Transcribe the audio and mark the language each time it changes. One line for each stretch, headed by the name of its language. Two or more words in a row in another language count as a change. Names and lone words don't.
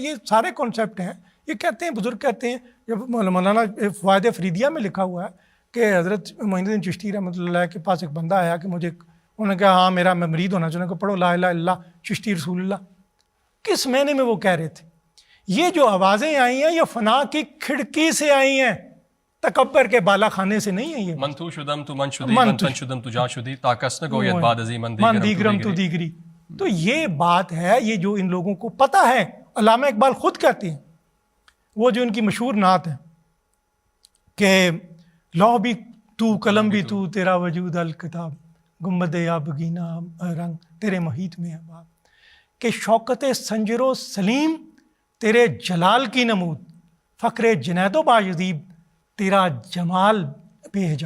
Urdu: یہ سارے کانسیپٹ ہیں، یہ کہتے ہیں بزرگ کہتے ہیں، جب مولانا فوائد فریدیہ میں لکھا ہوا ہے کہ حضرت معین الدین چشتی رحمۃ اللہ علیہ کے پاس ایک بندہ آیا کہ مجھے، انہوں نے کہا ہاں میرا میں مرید ہونا چاہوں گا، پڑھو
Arabic: لا الہ الا اللہ
Urdu: چشتی
Arabic: رسول اللہ۔
Urdu: کس معنی میں وہ کہہ رہے تھے؟ یہ جو آوازیں آئی ہیں یہ فنا کی کھڑکی سے آئی ہیں، تکبر کے بالا خانے سے نہیں ہے۔ یہ
Persian: من تو شدم تو من شدی، من تن شدم تو جا شدی، تاکس نہ گوید بعد ازی من دیگرم تو دیگری۔
Urdu: تو یہ بات ہے، یہ جو ان لوگوں کو پتہ ہے، علامہ اقبال خود کہتے ہیں، وہ جو ان کی مشہور نعت ہے کہ لوح بھی تو قلم بھی تو، تیرا وجود الکتاب، گنبد آبگینہ رنگ تیرے محیط میں ہے باب، کہ شوکت سنجر و سلیم تیرے جلال کی نمود، فخر جنید و بایزیب تیرا جمال بے حجاب۔